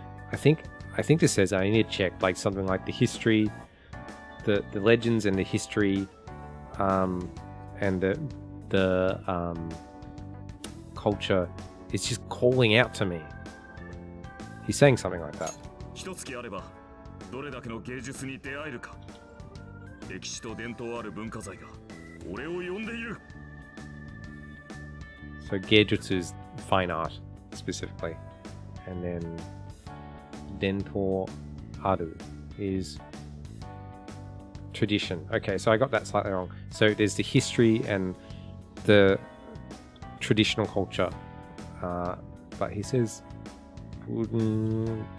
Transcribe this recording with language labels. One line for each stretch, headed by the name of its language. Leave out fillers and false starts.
English: I think this says, I need to check, like something like the history, the legends and the history, and the culture is just calling out to me. He's saying something like that.
Japanese: 一月あれば、どれだけの芸術に出会えるか。歴史と伝統ある文化財が俺を呼んでいる。
English: So Geijutsu is fine art specifically, and then
Japanese: Dento Aru
English: is tradition. Okay, so I got that slightly wrong. So there's the history and the traditional culture, but he says Bunkazai.